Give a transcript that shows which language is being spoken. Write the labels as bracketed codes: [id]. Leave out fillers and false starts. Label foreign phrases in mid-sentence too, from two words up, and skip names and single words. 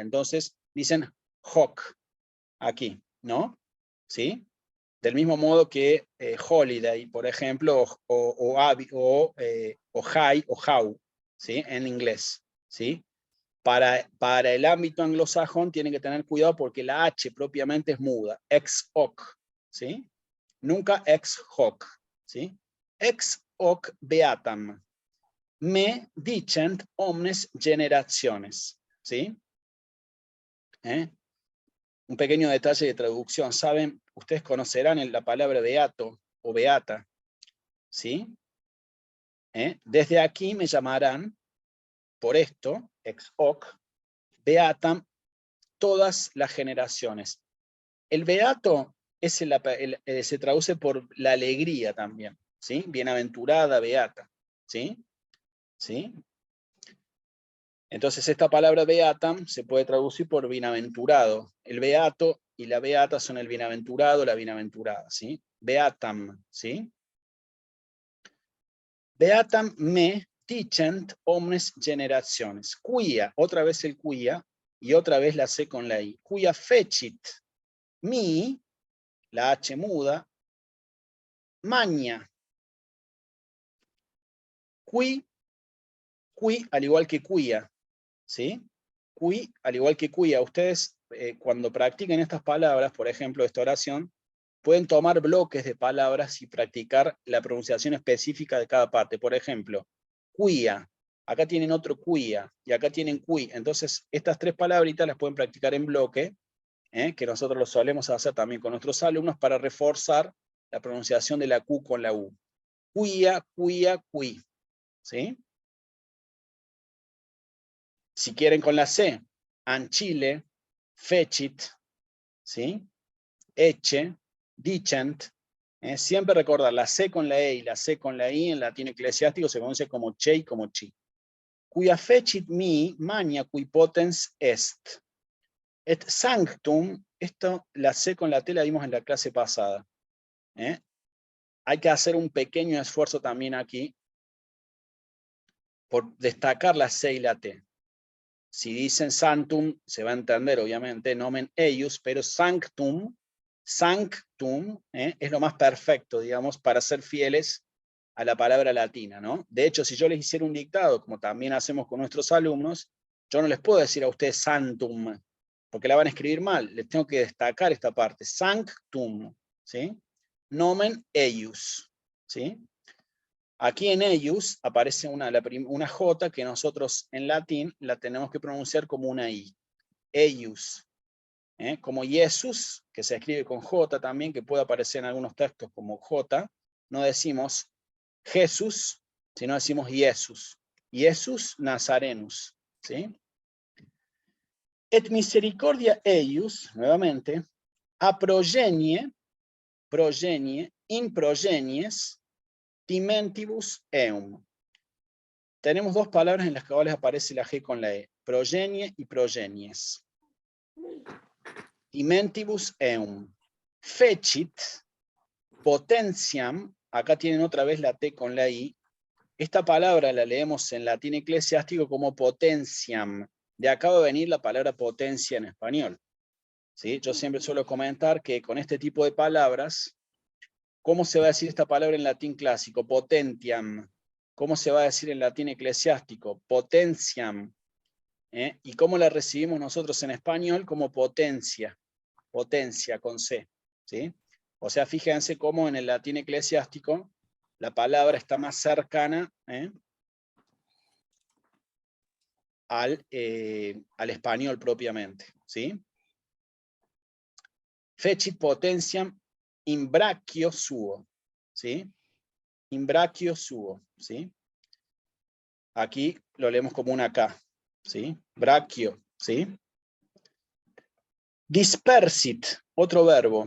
[es] Entonces dicen hoc aquí, ¿no? ¿Sí? Del mismo modo que holiday, por ejemplo, o high o how, ¿sí? En inglés, ¿sí? Para el ámbito anglosajón tienen que tener cuidado porque la H propiamente es muda, [la] ex hoc, [es] ¿sí? [la] Nunca ex hoc, ¿sí? Ex hoc beatam, me dicent omnes generaciones, ¿sí? [es] Un pequeño detalle de traducción, ¿saben? Ustedes conocerán la palabra beato o beata, ¿sí? Desde aquí me llamarán, por esto, [la] ex hoc, beatam, [es] todas las generaciones. El beato se traduce por la alegría también, ¿sí? Bienaventurada, beata, ¿sí? ¿Sí? Entonces esta palabra beatam se puede traducir por bienaventurado. El beato y la beata son el bienaventurado, la bienaventurada, ¿sí? Beatam, ¿sí? [la] Beatam me dicent omnes generaciones. [es] Quia, otra vez el quia, y otra vez la C con la I. [la] Quia fecit mi, [es] la H muda, [la] magna. [es] Qui, al igual que quia, ¿sí? Qui, al igual que quia. Ustedes, cuando practiquen estas palabras, por ejemplo, esta oración, pueden tomar bloques de palabras y practicar la pronunciación específica de cada parte. Por ejemplo, quia. Acá tienen otro quia y acá tienen qui. Entonces, estas tres palabritas las pueden practicar en bloque, que nosotros lo solemos hacer también con nuestros alumnos para reforzar la pronunciación de la Q con la U. [la] Quia, quia, qui. [es] ¿Sí? Si quieren con la C, [la] ancile, fecit, [es] ¿sí? [la] Ecce, dicent. [es] Siempre recordar la C con la E y la C con la I en latín eclesiástico se conoce como che y como chi. [la] Quia fecit mi magna qui potens est. Et sanctum, [es] esto, la C con la T la vimos en la clase pasada. Hay que hacer un pequeño esfuerzo también aquí por destacar la C y la T. Si dicen sanctum, se va a entender obviamente, [la] nomen eius, [es] pero sanctum, es lo más perfecto, digamos, para ser fieles a la palabra latina, ¿no? De hecho, si yo les hiciera un dictado, como también hacemos con nuestros alumnos, yo no les puedo decir a ustedes sanctum, porque la van a escribir mal, les tengo que destacar esta parte, sanctum, ¿sí? [la] Nomen eius, [es] ¿sí? Aquí en eius aparece una J que nosotros en latín la tenemos que pronunciar como una I. Eius. Como Jesús, que se escribe con J también, que puede aparecer en algunos textos como J, no decimos Jesús, sino decimos Jesús. Jesús Nazarenus. ¿Sí? [la] Et misericordia eius, nuevamente, a progenie, in progenies, timentibus eum. [es] Tenemos dos palabras en las cuales aparece la G con la E. [la] Progenie y progenies. Timentibus eum. Fecit, potentiam, [es] acá tienen otra vez la T con la I. Esta palabra la leemos en latín eclesiástico como potentiam. De acá va a venir la palabra potencia en español. ¿sí? Yo siempre suelo comentar que con este tipo de palabras, ¿cómo se va a decir esta palabra en latín clásico? Potentiam. ¿Cómo se va a decir en latín eclesiástico? Potentiam. ¿Y cómo la recibimos nosotros en español? Como potencia. Potencia con C. ¿Sí? O sea, fíjense cómo en el latín eclesiástico la palabra está más cercana al español propiamente. ¿Sí? [la] Fecit potentiam in brachio suo. ¿Sí? In brachio suo. [es] ¿Sí? Aquí lo leemos como una K. ¿Sí? Brachio. ¿Sí? Dispersit, otro verbo.